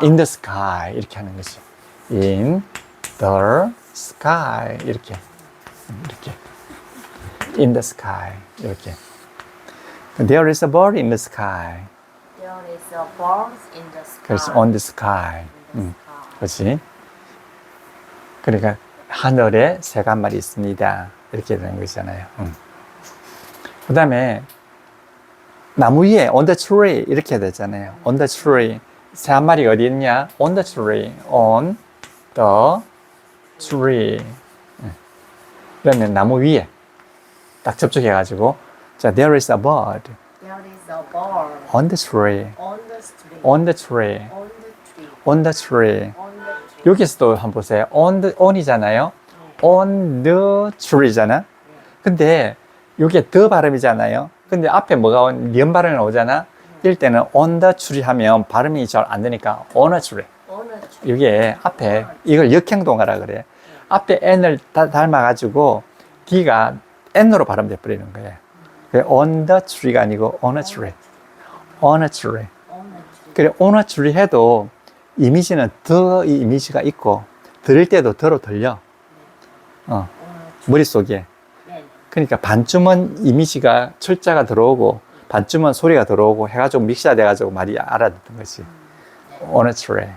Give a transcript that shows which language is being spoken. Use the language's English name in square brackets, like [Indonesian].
[English] in the sky. [Korean] 이렇게 하는 거지. [English] In the sky. [Korean] 이렇게. [English] In the sky. [Korean] 이렇게. [English] There is a bird in the sky. There is a bird in the sky. [Korean] 그래서 [English] on the sky. In the sky. [Korean] 그렇지. 그러니까 하늘에 새가 한 마리 있습니다. 이렇게 되는 거잖아요. 그 다음에 나무 위에 [English] on the tree [Korean] 이렇게 되잖아요. [English] on the tree. [Korean] 새 한 마리 어디 있냐? [English] on the tree. on the tree. [Korean] 그러면 나무 위에 딱 접촉해가지고 자, [English] there is a bird There is a bird on the tree. on the street. on the tree. On the tree. on the tree. On the tree. [Korean] 여기서도 한번 보세요. on이잖아요. [English] on the tree잖아. [Korean] 근데 이게 the 발음이잖아요. 근데 앞에 뭐가 니은 발음이 나오잖아. 이럴 때는 [English] on the tree [Korean] 하면 발음이 잘 안 되니까 [English] on a tree. On a tree. [Korean] 이게 앞에 이걸 역행동하라 그래. 앞에 n을 닮아가지고 d가 n으로 발음돼 버리는 거예요. [English] on the tree [Korean] 가 아니고 [English] on a tree. on a tree. On a tree. [Korean] 그래 [English] on a tree [Korean] 해도 이미지는 the 이 이미지가 있고 들을 때도 더로 들려. [English] On a tree. [Korean] 머릿속에. 네. 그러니까 반쯤은 이미지가 철자가 들어오고 반쯤은 소리가 들어오고 해가지고 믹스가 돼가지고 말이 알아듣는 거지. [English] on a tree.